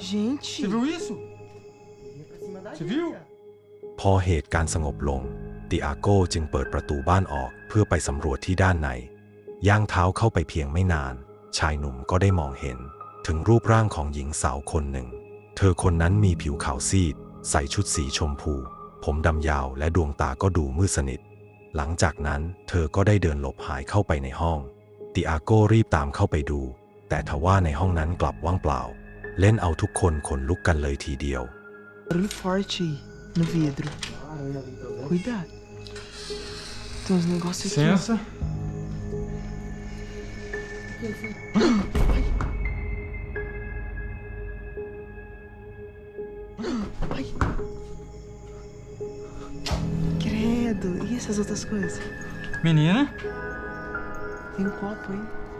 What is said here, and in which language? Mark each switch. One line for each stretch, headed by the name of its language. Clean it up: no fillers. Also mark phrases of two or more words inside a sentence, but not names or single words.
Portuguese: Gente. Você viu isso? Você viu?
Thai: พอเหตุการณ์สงบลงติอาโก้จึงเปิดประตูบ้านออกเพื่อไปสำรวจที่ด้านในย่างเท้าเข้าไปเพียงไม่นานชายหนุ่มก็ได้มองเห็นถึงรูปร่างของหญิงสาวคนหนึ่งเธอคนนั้นมีผิวขาวซีดใส่ชุดสีชมพูผมดำยาวและดวงตาก็ดูมืดสนิทหลังจากนั้นเธอก็ได้เดินหลบหายเข้าไปในห้องติอาโก้รีบตามเข้าไปดูแต่ทว่าในห้องนั้นกลับว่างเปล่าเล่นเอาทุกคนขนลุกกันเลยทีเดียว
Portuguese: Barulho forte aí no vidro. Cuidado. Tem uns negócios aqui. Licença. Ai. Credo. E essas outras coisas? Menina. Tem um copo aí.